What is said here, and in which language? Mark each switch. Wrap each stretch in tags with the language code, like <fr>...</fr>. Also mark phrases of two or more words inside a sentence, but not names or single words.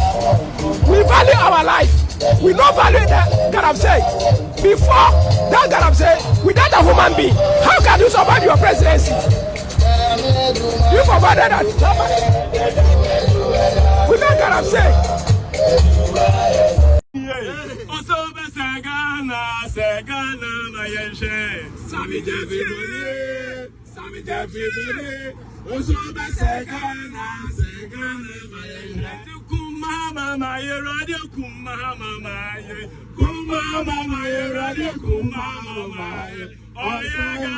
<en>We value our life. We don't value that Galamsey. Before that Galamsey, without a human being, how can you survive your presidency? You provided that. Without Galamsey.</en> <ak>Kumama maye radio kumama maye kumama maye radio kumama maye oye</ak>